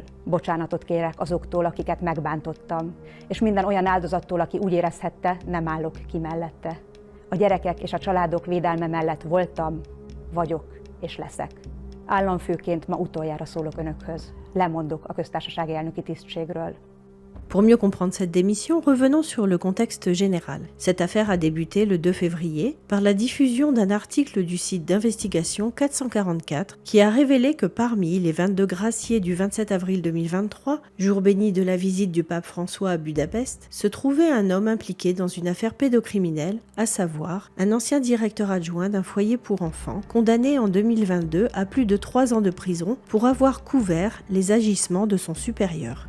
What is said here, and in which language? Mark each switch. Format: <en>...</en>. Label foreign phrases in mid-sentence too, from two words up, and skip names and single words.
<hu>Bocsánatot kérek azoktól, akiket megbántottam, és minden olyan áldozattól, aki úgy érezhette, nem állok ki mellette. A gyerekek és a családok védelme mellett voltam, vagyok és leszek. Államfőként ma utoljára szólok önökhöz. Lemondok a köztársasági elnöki tisztségről.</hu> <fr>Pour mieux comprendre cette démission, revenons sur le contexte général. Cette affaire a débuté le 2 février par la diffusion d'un article du site d'investigation 444 qui a révélé que parmi les 22 graciés du 27 avril 2023, jour béni de la visite du pape François à Budapest, se trouvait un homme impliqué dans une affaire pédocriminelle, à savoir un ancien directeur adjoint d'un foyer pour enfants, condamné en 2022 à plus de 3 ans de prison pour avoir couvert les agissements de son supérieur.</fr>